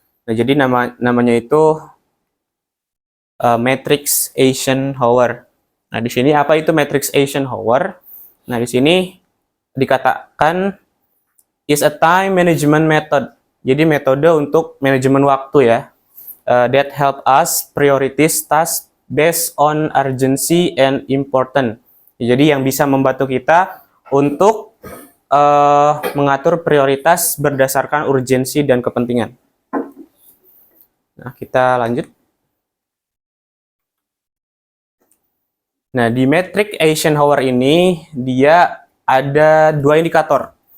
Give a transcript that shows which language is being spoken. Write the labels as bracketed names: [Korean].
[Indonesian] Nah, jadi namanya itu matrix Eisenhower. Nah, di sini apa itu matrix Eisenhower? Nah, di sini dikatakan [English] is a time management method. [Indonesian] Jadi metode untuk manajemen waktu ya. [English] That help us prioritize tasks based on urgency and important. [Indonesian] Jadi yang bisa membantu kita untuk mengatur prioritas berdasarkan urgensi dan kepentingan. Nah, kita lanjut. Nah, di matrix Eisenhower ini dia ada 2 indikator.